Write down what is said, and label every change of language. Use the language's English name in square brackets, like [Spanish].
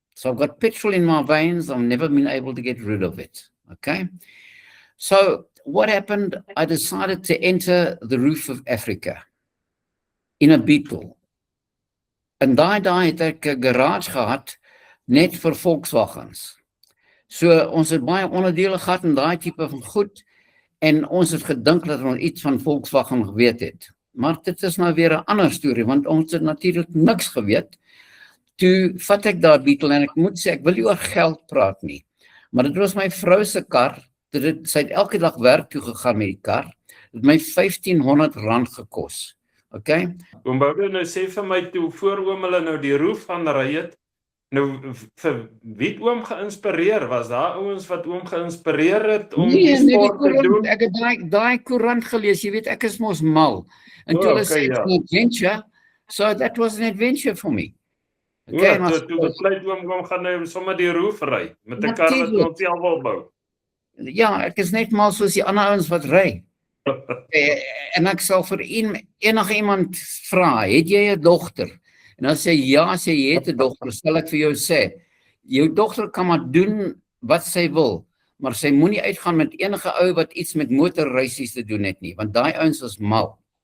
[English] So I've got petrol in my veins. I've never been able to get rid of it. Okay. So what happened? I decided to enter the roof of Africa in a Beetle. [Afrikaans] En daai het ek 'n garage gehad net vir Volkswagens. So ons het baie onderdele gehad en daai tipe van goed en ons het gedink dat ons iets van Volkswagen geweet het. Maar dit is nou weer 'n ander storie want ons het natuurlik niks geweet. Toe vat ek daar Beetle en ek moet sê, ek wil nie oor geld praat nie. Maar dit was my vrou se kar, sy het elke dag werk toe gegaan met die kar, het het my R1500 gekos. [English] Okay? [Afrikaans] Oom Boudou, nou sê vir my toe, voor oom hulle nou die roof gaan ry het, nou vir wie het oom geïnspireer? Was daar ouens wat oom geïnspireer het om die sport te doen? Ek het daai koerant gelees, jy weet, ek is mos mal. En toe hulle sê, [English] it's an adventure, so that was an adventure for me. [Afrikaans] Okay, toe besluit oom gaan nou sommer die roof ry, met 'n kar wat ons self wil bou. Ja, ek is net mal soos die ander ouens wat ry. En ek sal vir enige iemand vra, het jy 'n dogter? En dan sê ja, sê jy het 'n dogter, sal ek vir jou sê, jou dogter kan maar doen wat sy wil, maar sy moenie uitgaan met enige ou wat iets met motorreisies te doen het nie, want daai ouens is mal.